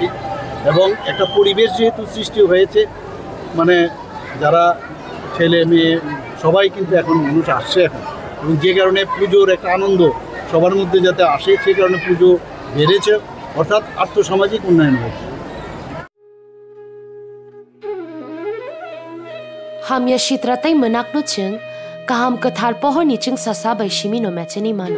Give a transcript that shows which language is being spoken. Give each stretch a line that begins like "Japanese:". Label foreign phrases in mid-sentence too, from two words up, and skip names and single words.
Bangla: এবং একটা পরিবেশ যেহেতু সৃষ্টি হয়েছে, মানে যারা ছেলে মেয়ে সবাই কিন্তু এখন মানুষ আসছে এখন, এবং যে কারণে পুজোর একটা আনন্দ সবার মধ্যে যাতে আসে সেই কারণে পুজো বেড়েছে, অর্থাৎ আর্থসামাজিক উন্নয়ন হয়েছে।
Kok Borok: Hamya shitratai menakno ching kaham kathar pohor ni ching sasa bai shimi no mechani mano.